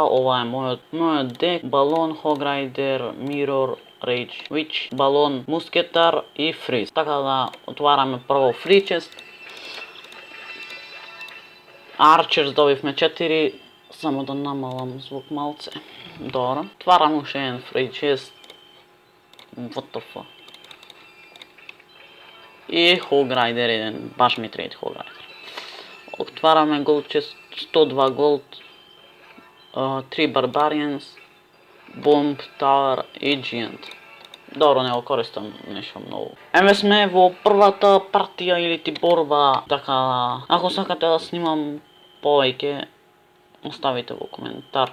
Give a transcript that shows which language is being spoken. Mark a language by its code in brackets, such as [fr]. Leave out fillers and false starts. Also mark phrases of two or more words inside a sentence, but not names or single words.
[mk] Ова е мојот дек, Балон, Хограйдер, Мирор, Рейдж, Вич, Балон, Мускетар и Фриз. Така да отвараме прво [en] Free Chest. [mk] Арчерс добивме 4, само да намалам звук малце. Добро. Отварам уште еден [en] Free Chest. What the fuck. [mk] И Хограйдер еден, баш ми трети Хограйдер. Отвараме [en] Gold Chest, [mk] 102 Gold, 3 Barbarians, Bomb, Tower и Giant. Добро, не го користам нешто многу. Еве сме во првата партија или ти борба, така ако сакате да снимам повеќе, оставите во коментар.